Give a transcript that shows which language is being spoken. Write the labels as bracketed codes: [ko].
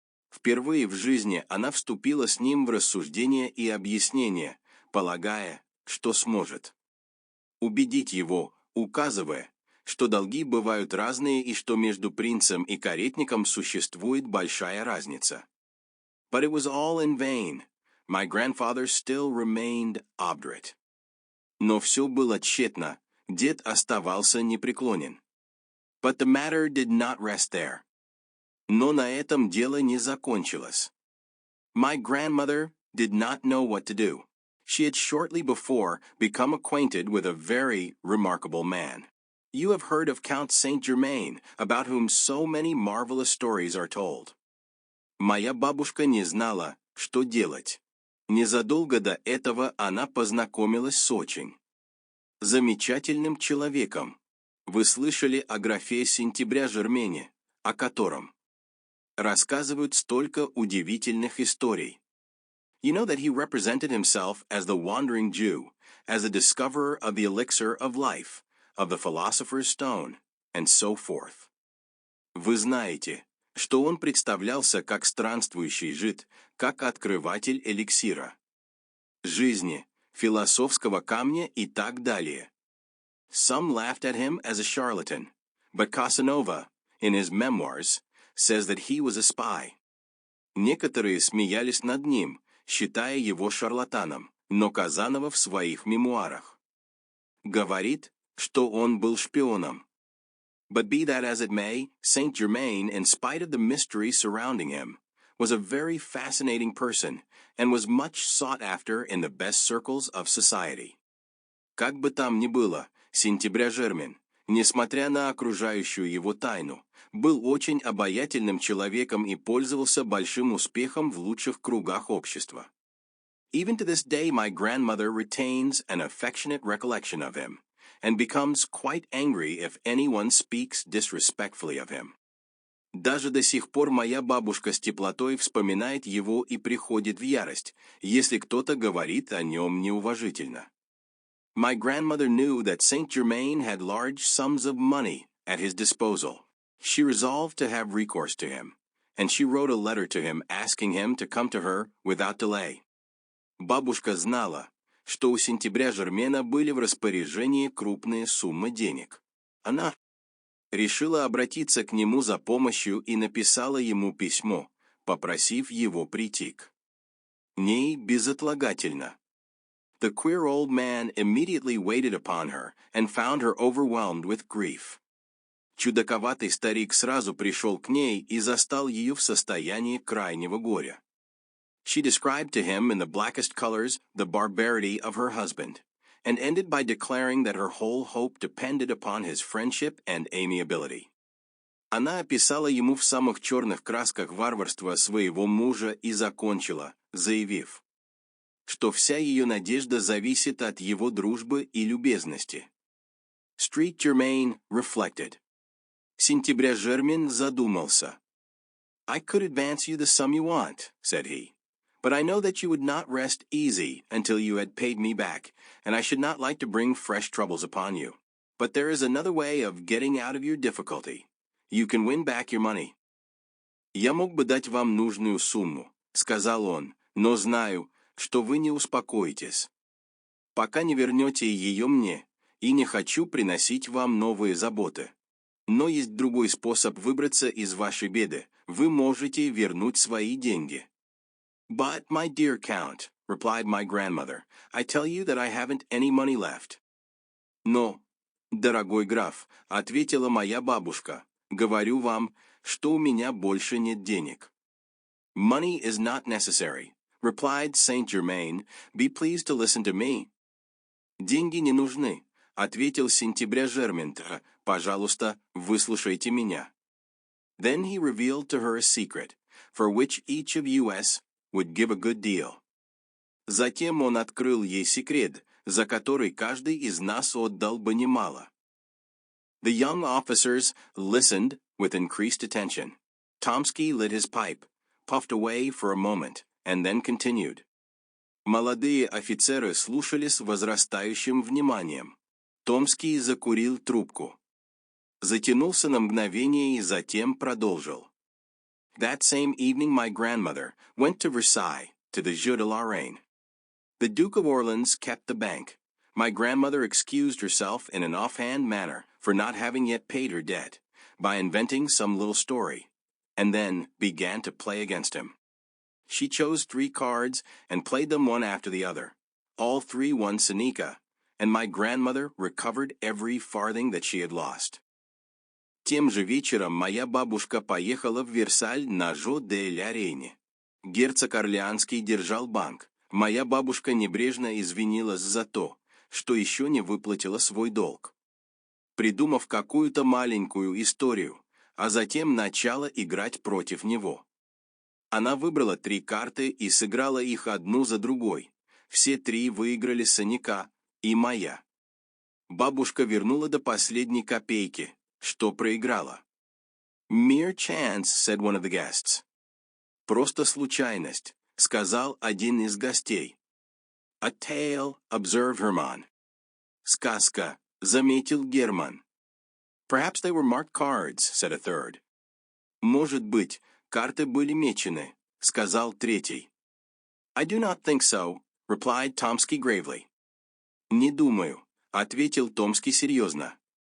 [ru] Впервые в жизни она вступила с ним в рассуждение и объяснение, полагая, что сможет убедить его, указывая, что долги бывают разные и что между принцем и каретником существует большая разница. [en] But it was all in vain. My grandfather still remained obdurate. [ru] Но все было тщетно, дед оставался непреклонен. [en] But the matter did not rest there. [ru] Но на этом дело не закончилось. [en] My grandmother did not know what to do. She had shortly before become acquainted with a very remarkable man. You have heard of Count Saint-Germain, about whom so many marvelous stories are told. [ru] Моя бабушка не знала, что делать. Незадолго до этого она познакомилась с очень замечательным человеком. Вы слышали о графе Сентября Жермене, о котором рассказывают столько удивительных историй. [en] You know that he represented himself as the wandering Jew, as a discoverer of the elixir of life, of the philosopher's stone, and so forth. [ru] Вы знаете, что он представлялся как странствующий жид, как открыватель эликсира жизни, философского камня и так далее. [en] Some laughed at him as a charlatan, but Casanova, in his memoirs, says that he was a spy. [ru] Некоторые смеялись над ним, считая его шарлатаном, но Казанова в своих мемуарах говорит, что он был шпионом. [en] But be that as it may, Saint-Germain, in spite of the mystery surrounding him, was a very fascinating person and was much sought after in the best circles of society. [ru] Как бы там ни было, Сентября Жермен, несмотря на окружающую его тайну, был очень обаятельным человеком и пользовался большим успехом в лучших кругах общества. [en] Even to this day my grandmother retains an affectionate recollection of him, and becomes quite angry if anyone speaks disrespectfully of him. [ru] Даже до сих пор моя бабушка с теплотой вспоминает его и приходит в ярость, если кто-то говорит о нем неуважительно. [en] My grandmother knew that Saint-Germain had large sums of money at his disposal. She resolved to have recourse to him, and she wrote a letter to him asking him to come to her without delay. [ru] Бабушка знала, что у Сентября Жермена были в распоряжении крупные суммы денег. Она решила обратиться к нему за помощью и написала ему письмо, попросив его прийти к ней безотлагательно. [en] The queer old man immediately waited upon her and found her overwhelmed with grief. [ru] Чудаковатый старик сразу пришел к ней и застал ее в состоянии крайнего горя. [en] She described to him in the blackest colors the barbarity of her husband, and ended by declaring that her whole hope depended upon his friendship and amiability. [ru] Она описала ему в самых черных красках варварство своего мужа и закончила, заявив, что вся ее надежда зависит от его дружбы и любезности. [en] Street Germain reflected. [ru] Сентября Жермин задумался. [en] I could advance you the sum you want, said he. But I know that you would not rest easy until you had paid me back, and I should not like to bring fresh troubles upon you. But there is another way of getting out of your difficulty. You can win back your money. [ru] Я мог бы дать вам нужную сумму, сказал он, но знаю, что вы не успокоитесь, пока не вернете ее мне, и не хочу приносить вам новые заботы. Но есть другой способ выбраться из вашей беды. Вы можете вернуть свои деньги. [en] But, my dear Count, replied my grandmother, I tell you that I haven't any money left. [ru] Но, дорогой граф, ответила моя бабушка, говорю вам, что у меня больше нет денег. [en] Money is not necessary, replied Saint Germain, be pleased to listen to me. [ru] Деньги не нужны, ответил Сентября Жермин, пожалуйста, выслушайте меня. [en] Then he revealed to her a secret, for which each of us would give a good deal. [ru] Затем он открыл ей секрет, за который каждый из нас отдал бы немало. [en] The young officers listened with increased attention. Tomsky lit his pipe, puffed away for a moment, and then continued. [ru] Молодые офицеры слушали с возрастающим вниманием. Томский закурил трубку. Затянулся на мгновение и затем продолжил. [en] That same evening my grandmother went to Versailles, to the Jeu de la Reine. The Duke of Orleans kept the bank. My grandmother excused herself in an offhand manner for not having yet paid her debt, by inventing some little story, and then began to play against him. She chose 3 cards and played them one after the other. All 3 won Seneca, and my grandmother recovered every farthing that she had lost. [ru] Тем же вечером моя бабушка поехала в Версаль на Жо де ля Рейне. Герцог Орлеанский держал банк. Моя бабушка небрежно извинилась за то, что еще не выплатила свой долг, придумав какую-то маленькую историю, а затем начала играть против него. Она выбрала 3 карты и сыграла их одну за другой. Все 3 выиграли Сенека и моя. Бабушка вернула до последней копейки, что проиграла. [en] Mere chance, said one of the guests. [ru] Просто случайность, сказал один из гостей. [en] A tale, observed Hermann. [ru] Сказка, заметил Герман. [en] Perhaps they were marked cards, said a third. [ru] Может быть, карты были мечены, сказал третий. [en] I do not think so, replied Tomsky gravely. [ru] Не думаю, ответил Томский серьезно.